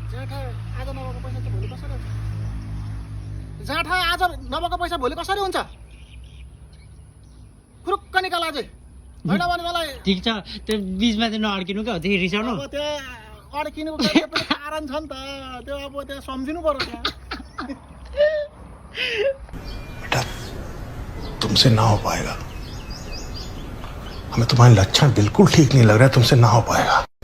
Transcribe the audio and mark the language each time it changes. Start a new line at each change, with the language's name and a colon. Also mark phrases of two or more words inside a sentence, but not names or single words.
Nepali: जाँठा आज नभएको पैसा भोलि कसरी हुन्छ खुरुक्क निकाल अझै होइन भने मलाई ठिक छ त्यो बिचमा चाहिँ नअड्किनु क्या हो त्यही रिसाउनु अब त्यहाँ अड्किनुको पनि कारण छ नि त त्यो अब त्यहाँ सम्झिनु पर्यो त्यहाँ
Hindi: बेटा तुमसे ना हो पाएगा हमें तुम्हारे लक्षण बिल्कुल ठीक नहीं लग रहा है तुमसे ना हो पाएगा